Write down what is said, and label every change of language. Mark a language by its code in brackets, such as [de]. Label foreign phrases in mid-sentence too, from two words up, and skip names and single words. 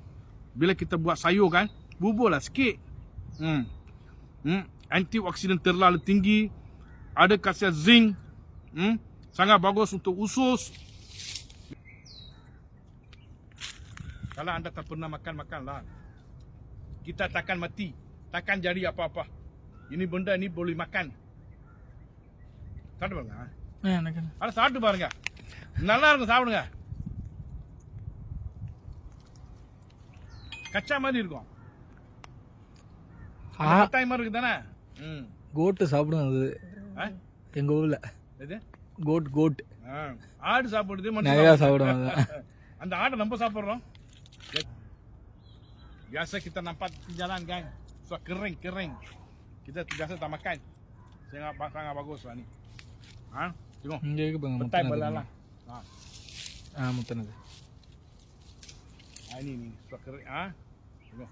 [ms] Bila kita buat sayur kan, buburlah sikit. Antioksidan terlalu tinggi, ada khasiat zinc, sangat bagus untuk usus. Kalau anda tak pernah makan, makanlah. Kita takkan mati, takkan jadi apa-apa. Ini benda ni boleh makan. [ta] சாப்பிட்டு பாருங்க. அதை சாப்பிட்டு பாருங்க, நல்லா இருக்கும், சாப்பிடுங்க. கச்சா மாதிரி இருக்கும், மிட்டாய் மாதிரி இருக்கு தானே. கோட்டு சாப்பிடும் அது எங்க ஊர்ல. இது கோட் ஆடு சாப்பிடுது, நிறைய சாப்பிடும். அந்த ஆடை நம்ம சாப்பிடுறோம். [ms] Biasa kita nampak di jalan kan, sudah kering. Kita biasa tak makan. Sangat bagus lah ni. Tengok. Petai belalang. Mutan ada. Ini sudah kering. Tengok.